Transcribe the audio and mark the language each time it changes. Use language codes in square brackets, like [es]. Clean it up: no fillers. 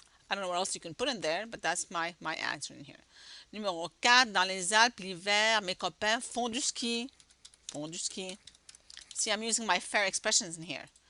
[en] I don't know what else you can put in there, but that's my answer in here. [fr] Numéro 4, dans les Alpes, l'hiver, mes copains font du ski. Font du ski. [en] See, I'm using my fair expressions in here.